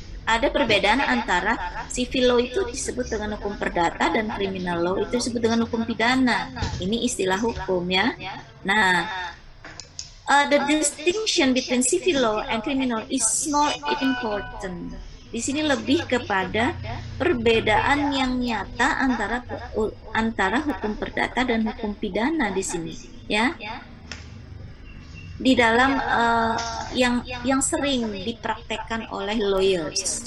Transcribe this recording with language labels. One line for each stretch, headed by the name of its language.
Indonesian: Ada perbedaan antara civil law itu disebut dengan hukum perdata dan criminal law itu disebut dengan hukum pidana. Ini istilah hukum ya.
English: Nah, the distinction between civil law and criminal is more important.
Indonesian: Di sini lebih kepada perbedaan yang nyata antara hukum perdata dan hukum pidana di sini, ya. Di dalam yang sering dipraktekkan oleh lawyers.